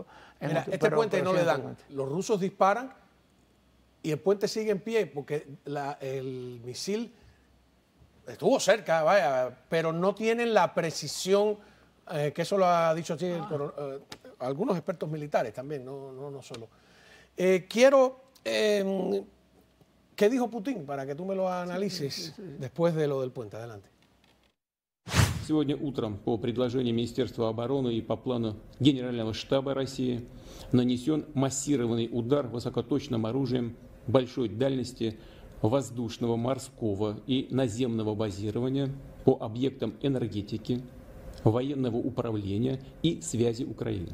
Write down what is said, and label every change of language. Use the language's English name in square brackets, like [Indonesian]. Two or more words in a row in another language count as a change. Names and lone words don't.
[Spanish] Mira, este puente no le dan. Los rusos disparan y el puente sigue en pie porque el misil estuvo cerca, vaya, pero no tienen la precisión, que eso lo ha dicho así algunos expertos militares también, no solo. Quiero... ¿Qué dijo Putin? Para que tú me lo analices después de lo del puente. Adelante. [Russian] Сегодня утром по предложению Министерства обороны и по плану Генерального штаба России нанесен массированный удар высокоточным оружием большой дальности воздушного, морского и наземного базирования по объектам энергетики, военного управления и связи Украины.